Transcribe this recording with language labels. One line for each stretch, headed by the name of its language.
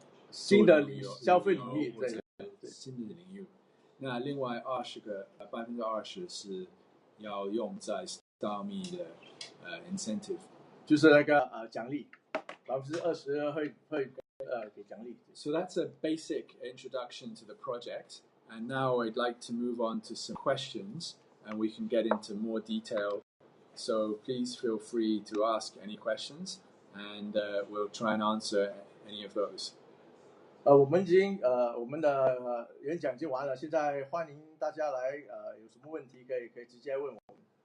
Chinese: 新的消费领域，对，新的领域。那另外20% 是要用在 StarMe 的incentive，就是那个奖励，20%会给奖励。
English: So that's a basic introduction to the project, and now I'd like to move on to some questions, and we can get into more detail. So please feel free to ask any questions, and we'll try and answer any of those.
Chinese: 我们已经我们的演讲已经完了，现在欢迎大家来有什么问题可以直接问我们。